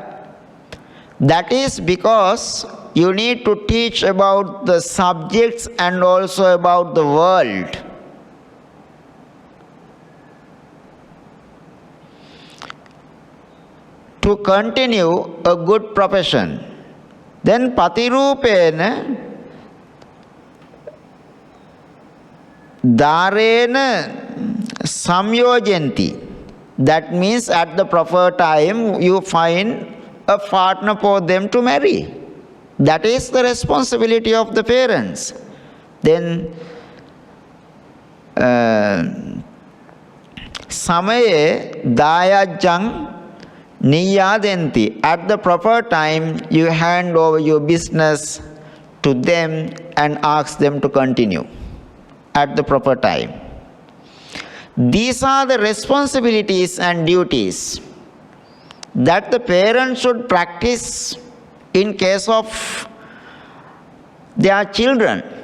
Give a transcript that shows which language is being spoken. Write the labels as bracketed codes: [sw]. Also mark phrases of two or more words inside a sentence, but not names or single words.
[en] That is because you need to teach about the subjects and also about the world. To continue a good profession. [pi] Then patirupena darena samyojanti. [en] That means at the proper time you find a partner for them to marry. That is the responsibility of the parents. [pi] Then samaye dayajang niyadenti. [en] At the proper time you hand over your business to them and ask them to continue at the proper time. These are the responsibilities and duties that the parents should practice in case of their children.